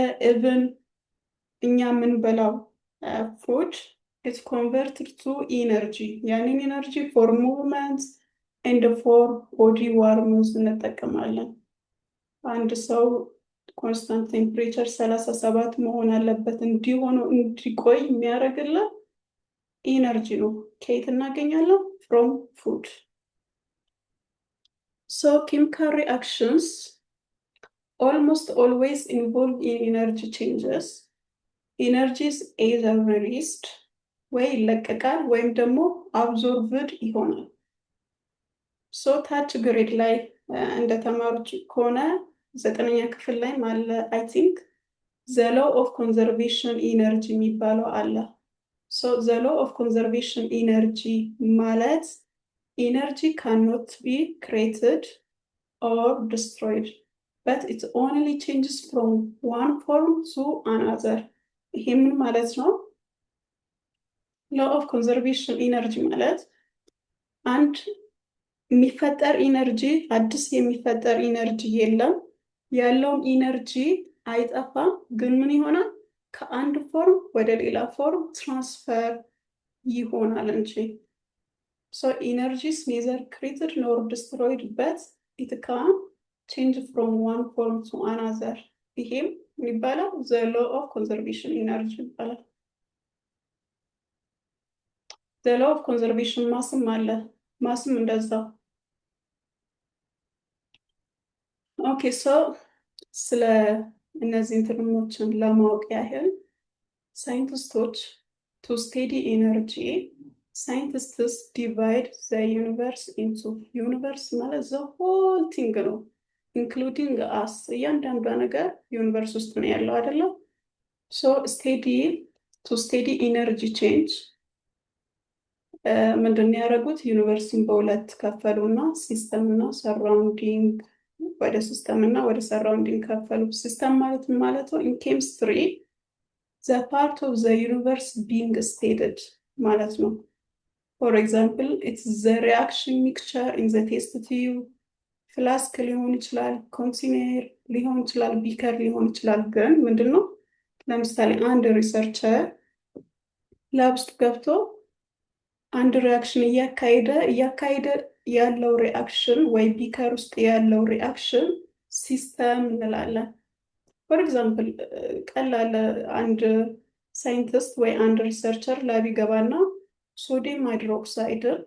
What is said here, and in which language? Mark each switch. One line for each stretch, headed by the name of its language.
Amharic: ኢቭን እኛ የምንበላው ፉድ
English: is converted to energy።
Amharic: ያንን ኢነርጂ
English: for movement and for body warmth
Amharic: እንጠቀማለን። አንድ ሰው ኮንስታንት ቴምፕሬቸር 37 መሆን አለበት እንዲቆይ የሚያደርግልን ኢነርጂ ነው። ከየት እናገኛለን? from food። So chemical reactions almost always involve in energy changes.
English: Energy is either released
Amharic: ወይ ይለቀቃል ወይም ደግሞ
English: absorbed
Amharic: ይሆናል። ሶ ታች ግሬድ ላይ እንደተማሩት ከሆነ 9ኛ ክፍል ላይ ማለ
English: I think the law of conservation energy
Amharic: የሚባለው አለ።
English: so the law of conservation energy ማለት energy cannot be created or destroyed but it only changes from one form to another።
Amharic: ይሄ ምን ማለት ነው? law of conservation energy ማለት አንድ የሚፈጠር ኢነርጂ አዲስ የሚፈጠር ኢነርጂ የለም፣ ያለውን ኢነርጂ አይጠፋም፣ ግን ምን ይሆናል? ከአንድ ፎርም ወደ ሌላ ፎርም ትራንስፈር ይሆናል እንጂ።
English: so energy is neither created nor destroyed but it can change from one form to another።
Amharic: ይሄም የሚባለው
English: the law of conservation energy ይባላል። the law of conservation
Amharic: ማስም አለ፣ ማስም እንደዛው። ኦኬ ሶ ስለ እነዚህ እንትኖችን ለማወቅ ያህል ሳይንቲስቶች
English: to study energy scientists divide the universe into
Amharic: universe ማለት
English: the whole thing
Amharic: ነው
English: including us
Amharic: እያንዳንዱ ነገር ዩኒቨርስ ውስጥ ነው ያለው አይደለ?
English: so to study energy change
Amharic: ምንድን ነው ያደረጉት? ዩኒቨርስን በሁለት ከፈሉና ሲስተም እና ሰራውንዲንግ ወደ ሲስተም እና ወደ ሰራውንዲንግ ከፈሉ። ሲስተም ማለት ነው
English: in chemistry the part of the universe being studied
Amharic: ማለት ነው።
English: For example, it's the reaction mixture in the test tube.
Amharic: ፍላስክ ሊሆን ይችላል፣ ኮንቴነር ሊሆን ይችላል፣ ቢከር ሊሆን ይችላል። ግን ምንድነው ለምሳሌ አንድ ሪሰርቸር ላብ ውስጥ ገብቶ አንድ ሪያክሽን እያካሄደ ያለው ሪአክሽን ወይ ቢከር ውስጥ ያለው ሪአክሽን ሲስተም እንላለን። ፎር ኤግዛምፕል ቀላል አንድ ሳይንቲስት ወይ አንድ ሪሰርቸር ላብ ይገባና ሶዲየም ሃይድሮክሳይድ